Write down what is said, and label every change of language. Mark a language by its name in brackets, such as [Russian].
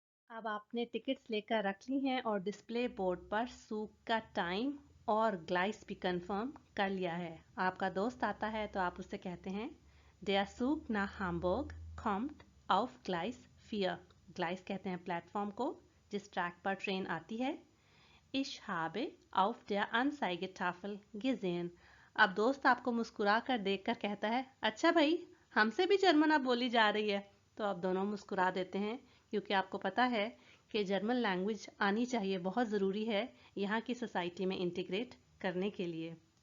[Hindi] अब आपने टिकट्स लेकर रख ली हैं और डिस्प्ले बोर्ड पर सूक का टाइम और ग्लाइस भी कंफर्म कर लिया है। आपका दोस्त आता है तो आप उससे कहते हैं, [German] Der Zug nach Hamburg kommt auf Gleis 4। [Hindi] ग्लाइस कहते हैं प्लेटफॉर्म को जिस ट्रैक पर ट्रेन आती है। [German] Ich habe auf der Anzeigetafel gesehen। [Hindi] अब दोस्त आपको मुस्कुरा कर देख कर कहता है, अच्छा भाई, हमसे भी जर्मन अब बोली जा रही है। तो आप दोनों मुस्कुरा देते हैं, क्योंकि आपको पता है कि जर्मन लैंग्वेज आनी चाहिए, बहुत ज़रूरी है यहाँ की सोसाइटी में इंटीग्रेट करने के लिए।